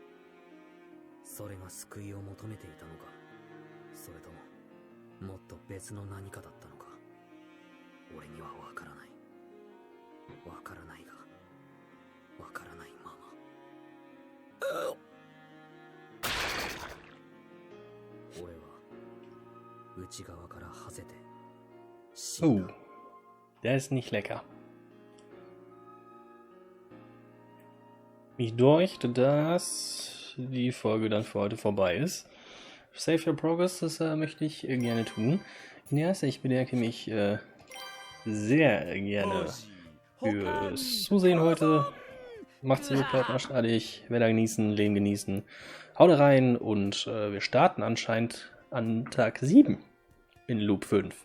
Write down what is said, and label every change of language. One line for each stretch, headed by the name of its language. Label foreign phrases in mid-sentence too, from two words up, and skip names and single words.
Japanese: それが救いを求めていたのか、それとももっと別の何かだったのか、俺にはわからない。わからないがわからないまま。俺は内側からはぜて死ん Oh, だ。
German: der ist nicht lecker. Ich deuchte, dass die Folge dann für heute vorbei ist.
English: Save your progress,
German: das möchte ich gerne tun. Yes, ich bedanke mich sehr gerne fürs Zusehen heute. Macht's gut, bleibt arschladig, Wetter genießen, Leben genießen. Haut rein und wir starten anscheinend an Tag 7 in Loop 5.